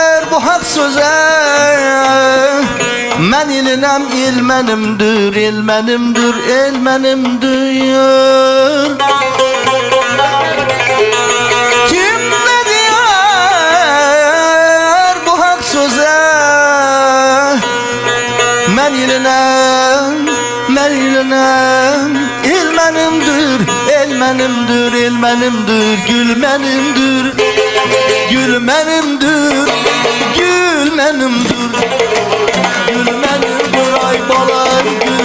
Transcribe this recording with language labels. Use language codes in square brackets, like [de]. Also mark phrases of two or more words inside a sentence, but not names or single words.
[tr] bu hak söze [az] men ilinəm il mənimdir, el mənimdir, el mənimdir. [tr] Kim ne diyor bu hak söze [az] men ilinəm, il mənimdir, el mənimdir, el mənimdir, gül mənimdir, gül mənimdir, gül mənimdir, gül mənimdir ay balam.